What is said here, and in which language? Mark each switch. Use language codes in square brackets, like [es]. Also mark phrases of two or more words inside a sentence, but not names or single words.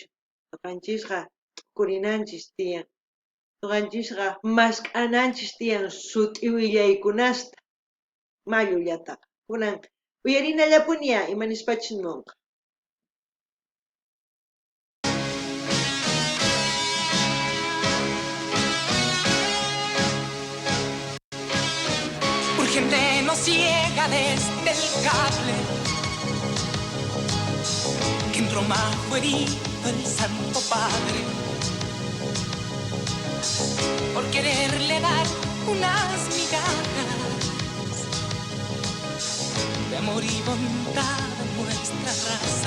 [qu] Nuqanchisqa tukurinanchis tiyan. Nuqanchisqa mask'ananchis tiyan sut'i willaykunasta mayullataqa. Kunan uyarinallapuniya imanispachus munqa. [es] Urgente nos llega desde el cable que entró majo herido el Santo Padre por quererle dar unas migajas de amor y bondad a nuestra raza.